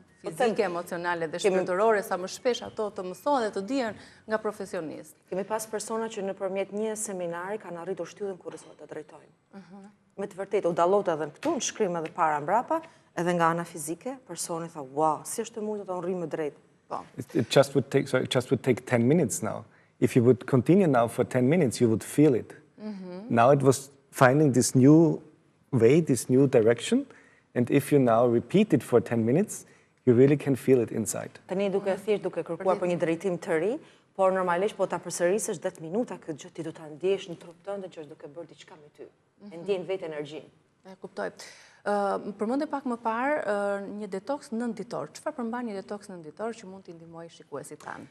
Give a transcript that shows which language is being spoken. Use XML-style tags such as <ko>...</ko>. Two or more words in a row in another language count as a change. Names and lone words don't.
<sq>Fizike, emocionale dhe shpirtërore, sa më shpesh ato të mësohen dhe të dihen nga profesionist. Kemi pas persona që nëpërmjet një seminari kanë arritur shtyllën kurrësore të drejtojnë. Me të vërtetë u dallota edhe këtu në shkrim edhe para mbrapa, edhe nga ana fizike, personi tha, wow, si është e mundë të rri më drejt.</sq> <en>It just would take 10 minutes now. If you would continue now for 10 minutes, you would feel it. Now it was finding this new way, this new direction, and if you now repeat it for 10 minutes, you really can feel it inside.</en> <sq>Tani duke kërkuar për një drejtim të ri, por normalisht po ta përsërisësh 10 minuta këtë gjë ti do ta ndjesh në trup tënd që është duke bërë diçka me ty. E ndjen vetë energjinë. E kuptoj. Përmendë pak më parë një detoks nënditor. Çfarë përmban një detoks nënditor që mund t'i ndihmojë shikuesit tanë?</sq>